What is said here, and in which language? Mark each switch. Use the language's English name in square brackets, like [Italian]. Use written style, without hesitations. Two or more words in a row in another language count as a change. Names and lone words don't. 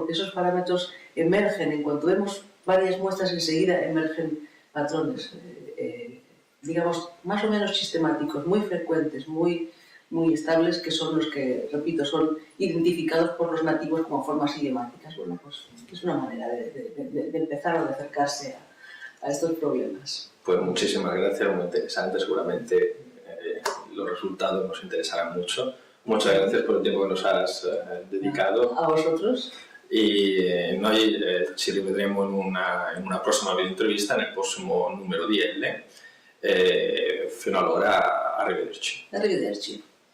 [Spanish] Porque esos parámetros emergen, en cuanto vemos varias muestras enseguida emergen patrones, digamos, más o menos sistemáticos, muy frecuentes, muy estables, que son los que, repito, son identificados por los nativos como formas idiomáticas. Bueno, pues es una manera de empezar o de acercarse a estos problemas. Pues muchísimas gracias, muy interesante, seguramente los resultados nos interesarán mucho. Muchas gracias por el tiempo que nos has dedicado. A vosotros. [Italian] E noi ci rivedremo in una prossima videointervista nel prossimo numero di L. Fino allora, arrivederci. Arrivederci.